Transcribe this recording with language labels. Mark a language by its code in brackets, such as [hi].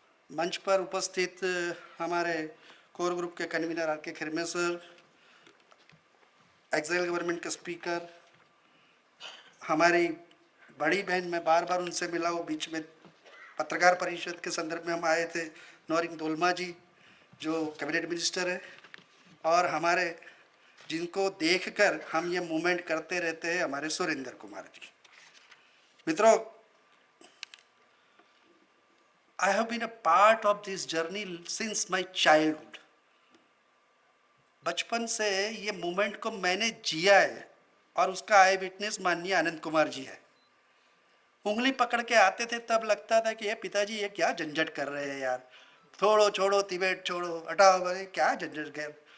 [hi] मंच पर उपस्थित हमारे कोर ग्रुप के कन्वीनर आर के खिरमे सर, एक्साइल गवर्नमेंट के स्पीकर, हमारी बड़ी बहन, मैं बार बार उनसे मिला हूँ, बीच में पत्रकार परिषद के संदर्भ में हम आए थे, नौरिंग दोलमा जी जो कैबिनेट मिनिस्टर है, और हमारे जिनको देखकर हम ये मूवमेंट करते रहते हैं हमारे सुरेंद्र कुमार जी। [en] मित्रों, I have been a part of this journey since my childhood. [hi] बचपन से ये मूवमेंट को मैंने जिया है और उसका आई विटनेस माननीय आनंद कुमार जी है। उंगली पकड़ के आते थे तब लगता था कि ये पिताजी ये क्या झंझट कर रहे हैं यार, छोड़ो छोड़ो तिब्बत छोड़ो, हटाओ, क्या झंझट कर।